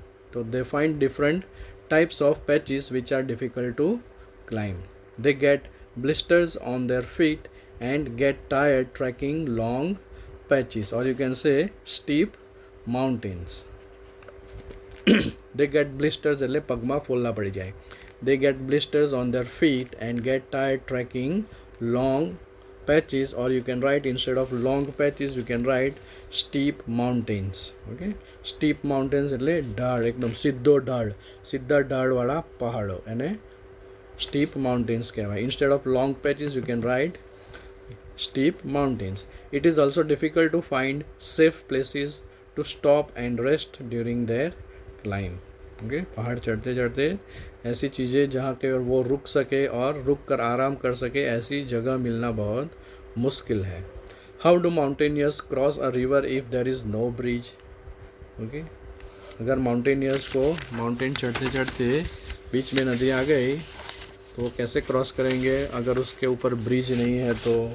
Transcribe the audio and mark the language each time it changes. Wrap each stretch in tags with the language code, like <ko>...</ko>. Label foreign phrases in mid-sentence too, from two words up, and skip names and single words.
<en>तो they find different types of patches which are difficult to climb. they get blisters on their feet and get tired trekking long patches, or you can say steep mountains. they get blisters</en> <gu>એટલે પગમાં ફોલ્લા પડી જાય.</gu> <en>They get blisters on their feet and get tired trekking long patches, or you can write instead of long patches you can write steep mountains.</en> <gu>Okay,</gu> <en>steep mountains</en> <gu>એટલે ઢાળ, એકદમ સીધા ઢાળવાળા પહાડો એને</gu> <en>steep mountains</en> <gu>કહેવાય.</gu> <en>Instead of long patches you can write steep mountains. It is also difficult to find safe places to stop and rest during their climb. ओके,</en> <hi>पहाड़ चढ़ते चढ़ते ऐसी चीज़ें जहाँ के वो रुक सके और रुक कर आराम कर सके ऐसी जगह मिलना बहुत मुश्किल है.</hi> <en>how do mountaineers cross a river if there is no bridge?</en> <hi>ओके, अगर माउंटेनियर्स को माउंटेन चढ़ते चढ़ते बीच में नदी आ गई तो वो कैसे क्रॉस करेंगे अगर उसके ऊपर ब्रिज नहीं है तो?</hi>